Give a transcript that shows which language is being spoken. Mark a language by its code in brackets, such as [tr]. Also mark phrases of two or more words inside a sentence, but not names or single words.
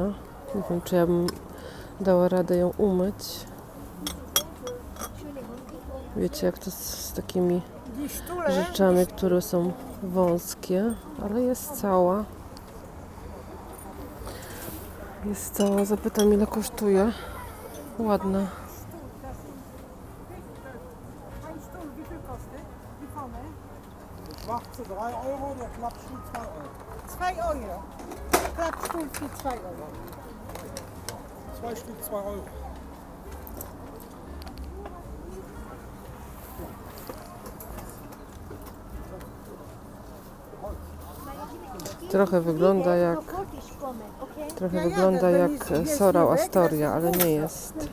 [pl] Nie wiem, czy ja bym dała radę ją umyć. Wiecie, jak to z takimi rzeczami, które są wąskie, ale jest cała. Jest cała. Zapytam, ile kosztuje. Ładna. [de] Schwarze 3 Euro, der Klappstuhl 2 Euro. 2 Euro. Klappstuhl für 2 Euro. 2 Stück 2 Euro. [pl] Trochę wygląda jak Sorał Astoria, ale nie jest.